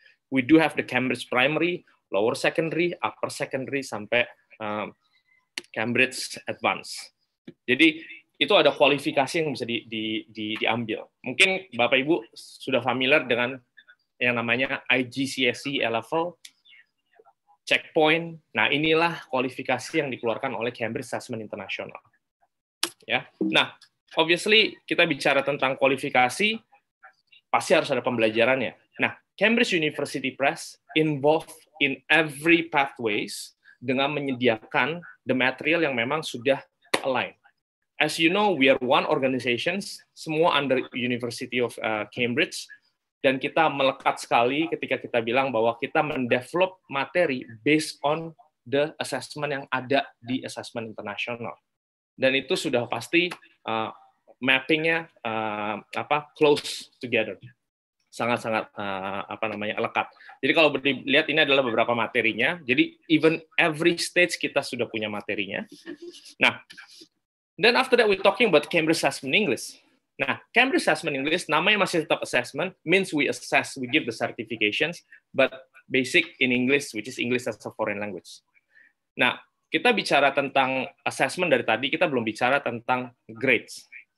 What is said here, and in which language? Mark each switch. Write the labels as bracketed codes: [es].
[en] We do have the Cambridge Primary, Lower Secondary, Upper Secondary, [id] sampai [en] Cambridge Advanced. [id] Jadi itu ada kualifikasi yang bisa diambil. Mungkin Bapak Ibu sudah familiar dengan yang namanya IGCSE A-Level, checkpoint. Nah, inilah kualifikasi yang dikeluarkan oleh Cambridge Assessment International. Ya. Nah, obviously kita bicara tentang kualifikasi, pasti harus ada pembelajarannya. [en] Nah, Cambridge University Press involved in every pathways [id] dengan menyediakan [en] the material [id] yang memang sudah [en] align. As you know, we are one organizations, [id] semua [en] under University of Cambridge. [id] Dan kita melekat sekali ketika kita bilang bahwa kita mendevelop materi [en] based on the assessment [id] yang ada di assessment internasional. Dan itu sudah pasti mappingnya [en] close together, [id] sangat-sangat lekat. Jadi kalau dilihat ini adalah beberapa materinya. Jadi [en] even every stage [id] kita sudah punya materinya. [en] Nah, then after that we're talking about Cambridge Assessment English. Nah, Cambridge Assessment English, [id] namanya masih tetap [en] assessment, means we assess, we give the certifications, but basic in English, which is English as a foreign language. [id] Nah, kita bicara tentang assessment dari tadi, kita belum bicara tentang grades.